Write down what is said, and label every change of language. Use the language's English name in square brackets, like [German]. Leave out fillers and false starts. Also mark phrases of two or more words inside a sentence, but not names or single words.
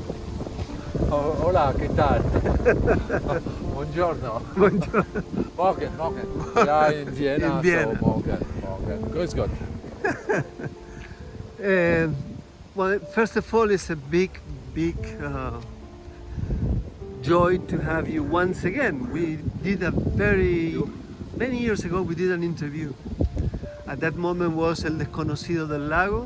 [Spanish] Oh, hola, ¿qué tal? [Italian] Buongiorno. Buongiorno. [German] Morgen. Ja, in Vienna, In Vienna. so morgen. Grüß Gott. [English] Well, first of all, it's a big joy to have you once again. We did many years ago, we did an interview. At that moment was El Desconocido del Lago.